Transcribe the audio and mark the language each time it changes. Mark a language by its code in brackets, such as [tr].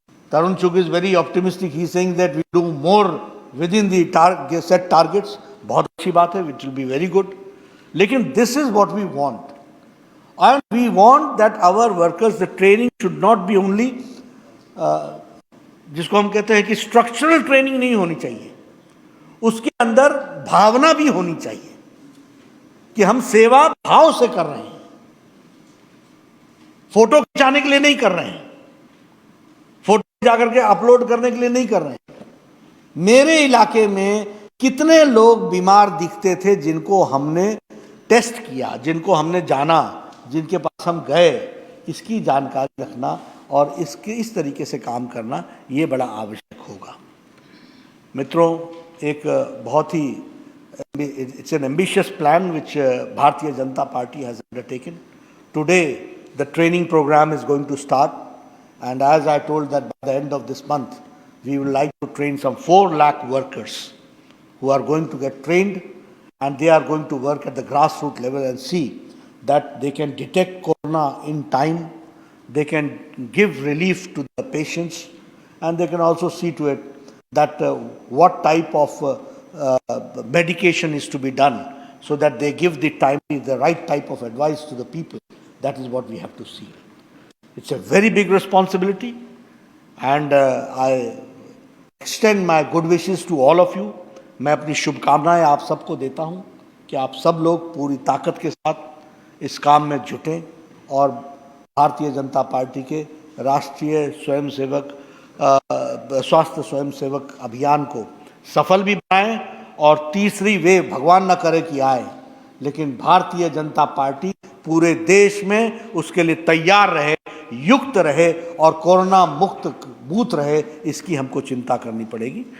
[en] Tarun Chugh is very optimistic. He is saying that we do more within the set targets. [hi] बहुत अच्छी बात है, [en] which will be very good. लेकिन this is what we want. And we want that our workers, the training should not be only, [hi] जिसको हम कहते हैं कि स्ट्रक्चरल ट्रेनिंग नहीं होनी चाहिए, उसके अंदर भावना भी होनी चाहिए कि हम सेवा भाव से कर रहे हैं, फोटो खिंचाने के लिए नहीं कर रहे हैं, फोटो जाकर के अपलोड करने के लिए नहीं कर रहे हैं। मेरे इलाके में कितने लोग बीमार दिखते थे जिनको हमने टेस्ट किया, जिनको हमने जाना, जिनके पास हम गए, इसकी जानकारी रखना और इस तरीके से काम करना ये बड़ा आवश्यक होगा। मित्रों, एक बहुत ही [en] It's an ambitious plan which Bharatiya Janata Party has undertaken. Today the training program is going to start, and as I told that by the end of this month we would like to train some 4 lakh workers who are going to get trained, and they are going to work at the grassroots level and see that they can detect corona in time, they can give relief to the patients, and they can also see to it that what type of medication is to be done, so that they give the right type of advice to the people. That is what we have to see. It's a very big responsibility, and I extend my good wishes to all of you. [hi] मैं अपनी शुभकामनाएं आप सबको देता हूं कि आप सब लोग पूरी ताकत के साथ इस काम में जुटें और भारतीय जनता पार्टी के राष्ट्रीय स्वयंसेवक स्वास्थ्य स्वयंसेवक अभियान को सफल भी बनाएं, और तीसरी वेव भगवान न करे कि आए, लेकिन भारतीय जनता पार्टी पूरे देश में उसके लिए तैयार रहे, युक्त रहे और कोरोना मुक्त बूथ रहे, इसकी हमको चिंता करनी पड़ेगी।